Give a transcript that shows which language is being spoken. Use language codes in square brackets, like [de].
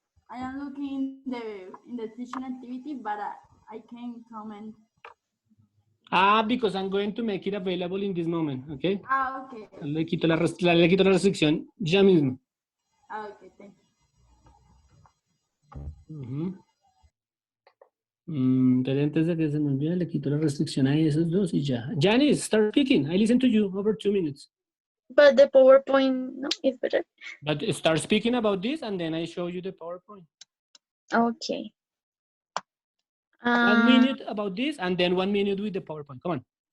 [en] I am looking in the teaching activity, but I can't comment. Because I'm going to make it available in this moment, okay? Okay. [es] Le quito la restricción ya mismo. [en] Okay, thank you. [es] Pero antes de que se me olvide, le quito la restricción a esos dos y ya. [en] Janice, start speaking. I listen to you over 2 minutes. But the PowerPoint, no, is better. But start speaking about this and then I show you the PowerPoint. Okay. 1 minute about this and then 1 minute with the PowerPoint. Come on.